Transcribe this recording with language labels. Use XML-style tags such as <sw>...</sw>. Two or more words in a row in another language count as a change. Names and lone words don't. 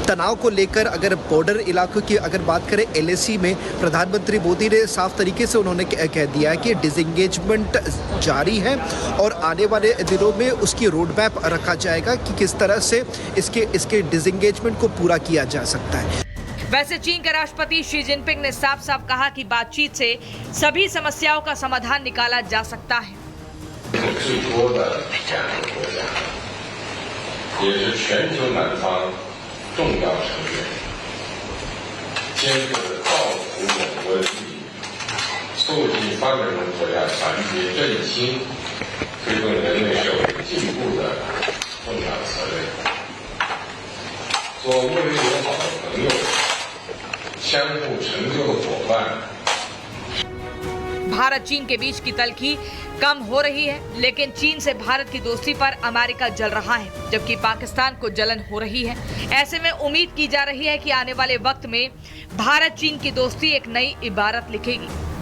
<hi>तनाव को लेकर अगर बॉर्डर इलाकों की अगर बात करें, LAC में प्रधानमंत्री मोदी ने साफ तरीके से उन्होंने कह दिया है कि डिसएंगेजमेंट जारी है और आने वाले दिनों में उसकी</hi> <en>road map</en> <hi>रखा जाएगा कि किस तरह से इसके डिसएंगेजमेंट को पूरा किया जा सकता है। वैसे चीन के राष्ट्रपति शी जिनपिंग ने साफ साफ कहा कि बातचीत से सभी समस्याओं का समाधान निकाला जा सकता है।</hi> <zh>最多的加盟国家，也是全球南方重要成员，坚决地造福我国利益，促进发展中国家团结振兴，推动人类社会进步的重要责任。做睦邻友好的朋友，相互成就的伙伴。</zh> <hi>भारत चीन के बीच की तल्खी कम हो रही है, लेकिन चीन से भारत की दोस्ती पर अमेरिका जल रहा है, जबकि पाकिस्तान को जलन हो रही है। ऐसे में उम्मीद की जा रही है कि आने वाले वक्त में भारत चीन की दोस्ती एक नई इबारत लिखेगी।</hi>